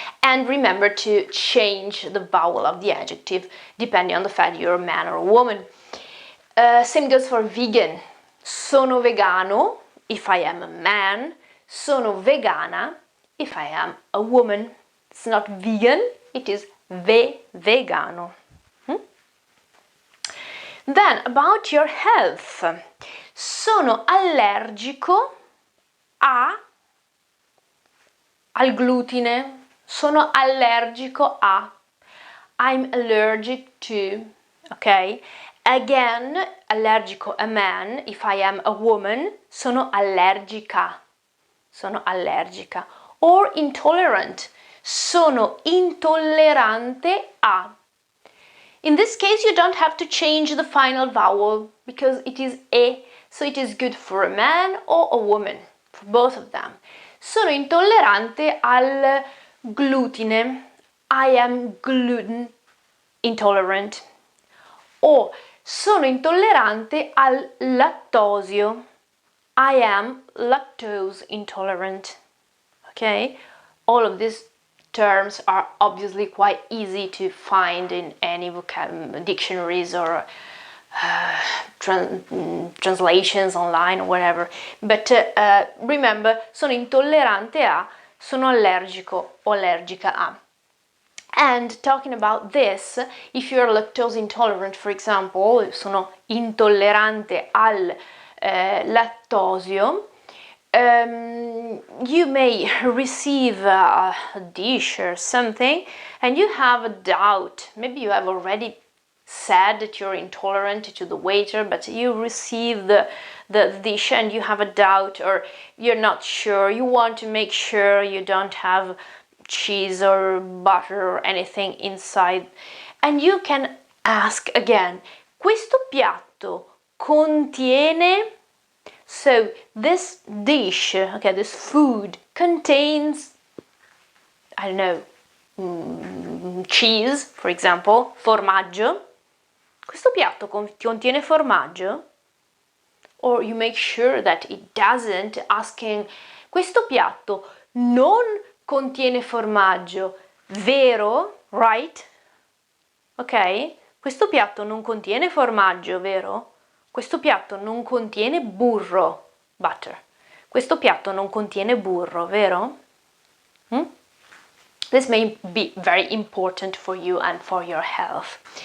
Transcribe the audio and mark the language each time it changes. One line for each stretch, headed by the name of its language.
English: And remember to change the vowel of the adjective depending on the fact you're a man or a woman. Same goes for vegan.
Italian: Sono vegano
English: if I am a man.
Italian: Sono vegana
English: if I am a woman. It's not vegan, it is vegano. Then about your health.
Italian: Sono allergico al glutine. Sono allergico a.
English: I'm allergic to. Okay? Again, allergico a man. If I am a woman,
Italian: sono allergica. Sono allergica.
English: Or intolerant.
Italian: Sono intollerante a.
English: In this case, you don't have to change the final vowel because it is e, so it is good for a man or a woman, for both of them.
Italian: Sono intollerante al glutine.
English: I am gluten intolerant. Or
Italian: sono intollerante al lattosio.
English: I am lactose intolerant. Okay? All of these terms are obviously quite easy to find in any dictionaries or translations online or whatever. But remember,
Italian: sono intollerante a, sono allergico o allergica a.
English: And talking about this, if you're lactose intolerant, for example,
Italian: sono intollerante al lattosio,
English: you may receive a dish or something and you have a doubt. Maybe you have already said that you're intolerant to the waiter, but you receive the dish and you have a doubt, or you're not sure. You want to make sure you don't have cheese or butter or anything inside. And you can ask again,
Italian: questo piatto contiene...
English: So this dish, okay, this food contains, I don't know, cheese, for example, formaggio.
Italian: Questo piatto contiene formaggio?
English: Or you make sure that it doesn't, asking,
Italian: questo piatto non contiene formaggio, vero?
English: Right? Ok?
Italian: Questo piatto non contiene formaggio, vero? Questo piatto non contiene burro, butter. Questo piatto non contiene burro, vero?
English: This may be very important for you and for your health.